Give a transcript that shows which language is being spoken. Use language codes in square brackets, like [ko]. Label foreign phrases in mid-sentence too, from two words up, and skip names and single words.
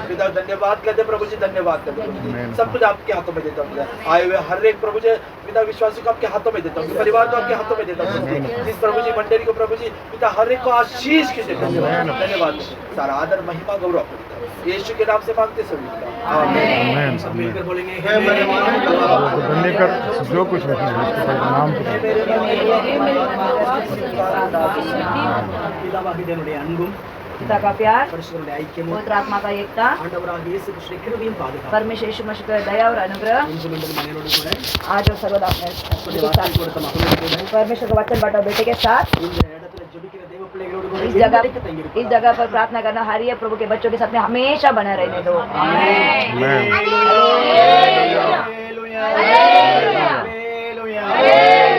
[hi] पिता धन्यवाद करते प्रभु जी, धन्यवाद करते प्रभु जी। सब कुछ आपके हाथों में देता हूँ, आए हुए हर एक प्रभु जी पिता विश्वासी को आपके हाथों में देता हूँ, परिवार को आपके हाथों में देता हूँ। जिस प्रभु जी मंडली को प्रभु जी पिता हर एक को आशीष के देता हूँ। धन्यवाद, सारा आदर महिमा गौरव आपको देता हूँ, यीशु के नाम से मांगते सभी आमीन। सब मिलकर बोलेंगे धन्यवाद जो कुछ नाम [ta] பிதாவாகிய அன்பும் [hi] पिता का प्यार, [ta] பரிசுத்தருடைய ஐக்கியமும் [hi] पवित्र आत्मा का एकता, [ta] ஆண்டவராகிய இயேசு கிறிஸ்துவின் கிருபையும் பாதுகாப்பும் [hi] परमेश्वर यीशु मसीह का दया और अनुग्रह [ta] இன்று மீண்டும் மனிதனோடு கூட [hi] आज और सर्वदा अपने [ta] அப்படி வார்த்தை கொடுத்த மகளோடு கூட [hi] परमेश्वर का वचन बांटा बेटे के साथ [ta] இந்த இடத்துல ஜெபிக்கிற தேவ பிள்ளைகளோடு கூட [hi] इस जगह [ta] என்றைக்கு தங்கியிருப்பார். [hi] इस जगह पर प्रार्थना करना हर एक प्रभु के बच्चों के साथ में हमेशा बना रहने दो। [en] Hallelujah. Hallelujah. Hallelujah.